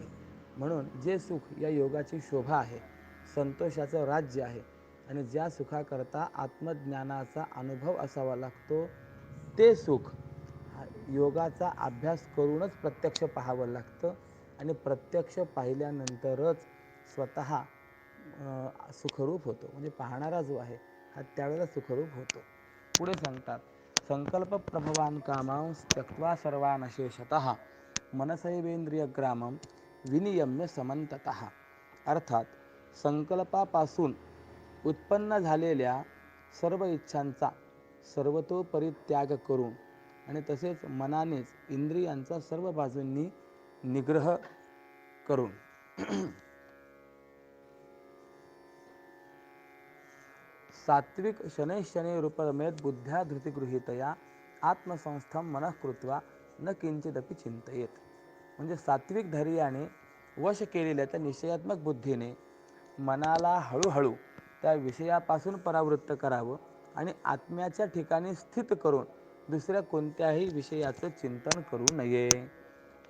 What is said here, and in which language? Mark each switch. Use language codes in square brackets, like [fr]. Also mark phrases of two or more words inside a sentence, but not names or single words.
[mr] म्हणून जे सुख या योगाची शोभा आहे, संतोषाचं राज्य आहे, आणि ज्या सुखाकरता आत्मज्ञानाचा अनुभव असावा लागतो ते सुख योगाचा अभ्यास करूनच प्रत्यक्ष पाहावं लागतं. आणि प्रत्यक्ष पाहिल्यानंतरच स्वतः सुखरूप होतो. म्हणजे पाहणारा जो आहे हा त्यावेळेला सुखरूप होतो. पुढे सांगतात, [sa] संकल्प प्रभवान कामां त्यक्त्वा सर्वान शेषतः मनसैवेंद्रिय ग्रामं विनियम्य समंततः. [mr] अर्थात संकल्पापासून उत्पन्न झालेल्या सर्व इच्छांचा सर्वतोपरी त्याग करून आणि तसेच मनानेच इंद्रियांचा सर्व बाजूंनी निग्रह करून सात्विक [sa] शनैः रूपमेत बुद्ध्या धृतिगृहीतया आत्मसंस्थम मनः कृत्वा न किंचिदपि चिंतयेत. [mr] म्हणजे सात्विक धैर्याने वश केलेल्या त्या निश्चयात्मक बुद्धीने मनाला हळूहळू त्या विषयापासून परावृत्त करावं आणि आत्म्याच्या ठिकाणी स्थित करून दुसऱ्या कोणत्याही विषयाचं चिंतन करू नये.